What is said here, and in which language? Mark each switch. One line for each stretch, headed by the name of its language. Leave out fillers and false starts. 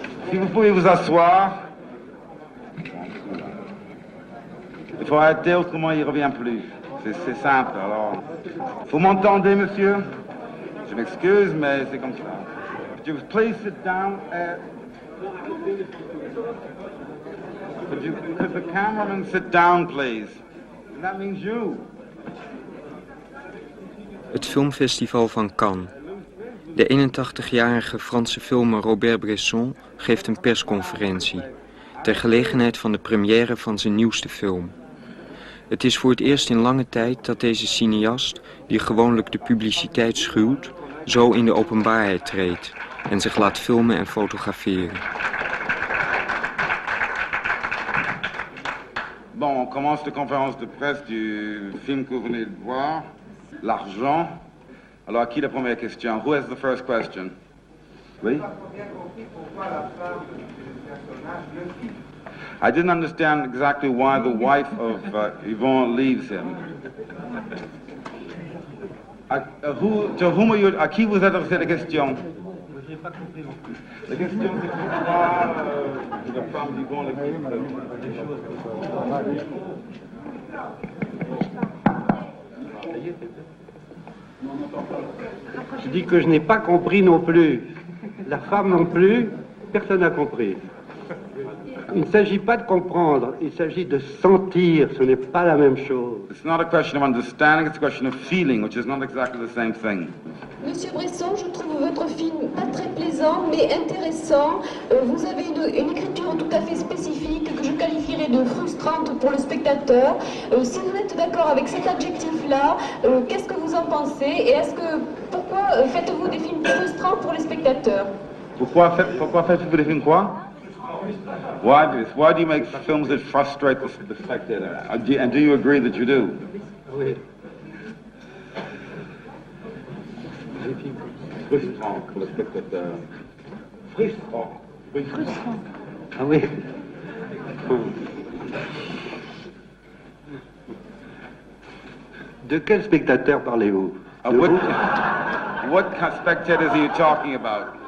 French: Si vous pouvez vous asseoir. Il faut arrêter, autrement il ne revient plus. C'est simple, alors. Vous m'entendez, monsieur? Je m'excuse, mais c'est comme ça.
English: Could you please sit down? Could the cameraman sit down, please? And that means you.
Dutch: Het filmfestival van Cannes. De 81-jarige Franse filmer Robert Bresson geeft een persconferentie ter gelegenheid van de première van zijn nieuwste film. Het is voor het eerst in lange tijd dat deze cineast, die gewoonlijk de publiciteit schuwt, zo in de openbaarheid treedt en zich laat filmen en fotograferen.
French: Bon, on commence de conférence de presse du film que vous venez de voir, L'Argent. Alors, à qui la première question?
English: Who has the first question? Oui? I didn't understand exactly why the wife of Yvonne leaves him.
French: À qui vous adressez la question? Je n'ai pas compris non plus. La question, c'est pourquoi la femme d'Yvonne les choses. Je dis que je n'ai pas compris non plus. La femme non plus, personne n'a compris. Il ne s'agit pas de comprendre, il s'agit de sentir, ce n'est pas la même chose.
English: It's not a question of understanding, it's a question of feeling, which is not exactly the same thing.
French: Monsieur Bresson, je trouve votre film pas très plaisant, mais intéressant. Vous avez une écriture tout à fait spécifique que je qualifierais qualifiée de frustrante pour le spectateur. Si vous êtes d'accord avec cet adjectif-là, qu'est-ce que vous en pensez? Et pourquoi faites-vous des films frustrants pour les spectateurs? Pourquoi faites-vous des films quoi?
English: Why do you make films that frustrate the spectator? And do you agree that you do?
French: Oui. Frustrant pour le spectateur. Frustrant. Ah oui. De quel spectateur parlez-vous? De vous?
English: What spectators are you talking about?